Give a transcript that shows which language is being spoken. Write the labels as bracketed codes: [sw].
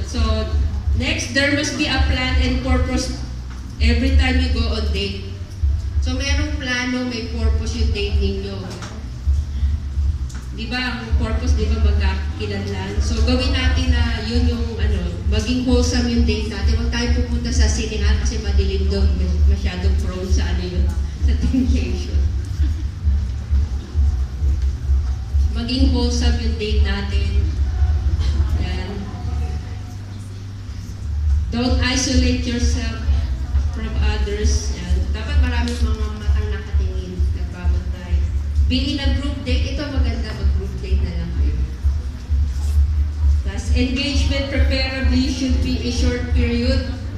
[en] So, next, there must be a plan and purpose every time you go on date. [tl] So, merong plano, may purpose yung date ninyo. Di ba, ang purpose, di ba, magkakilanlan? So, gawin natin na yun yung, maging wholesome yung date natin. Huwag tayo pupunta sa siningan kasi madilim doon, masyadong prone sa sa temptation. Maging wholesome yung date natin. Yan. [en] Don't isolate yourself from others. [tl] Yan. Dapat maraming mga matang nakatingin, nagbabantay. [en] Be in a group date, [tl] ito maganda, mag-group date na lang kayo. [en] Plus, engagement preferably should be a short period.